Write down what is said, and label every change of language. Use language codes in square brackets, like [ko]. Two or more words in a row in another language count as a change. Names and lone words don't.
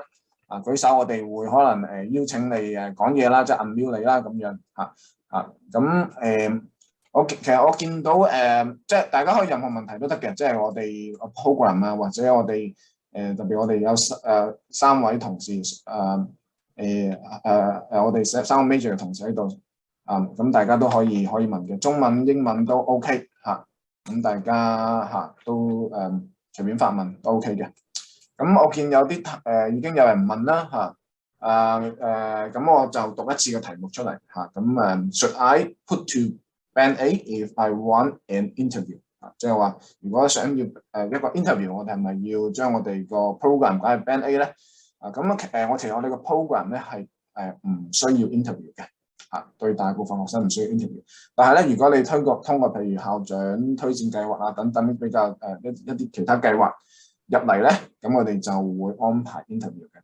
[yue] 舉手我哋會可能邀請你講嘢啦，即係 unmute 你啦咁樣咁其實我見到即係大家可以任何問題都得嘅，即係我哋 program 或者我哋特別我哋有3位同事我哋3個 major 嘅同事喺度咁大家都可以問嘅，中文英文都 OK 咁大家都隨便發問都 OK 嘅。咁我見有啲已經有人問啦咁我就讀一次個題目出嚟咁 [en] Should I put to Band A if I want an interview？ [yue] 即係話如果想要一個 interview， 我哋係咪要將我哋個 program 擺入 Band A 咧？其實我哋個 program 咧係唔需要 interview 嘅對大部分學生唔需要 interview。但係咧，如果你通過譬如校長推薦計劃等等比較一啲其他計劃入嚟咧，咁我哋就會安排 interview 嘅。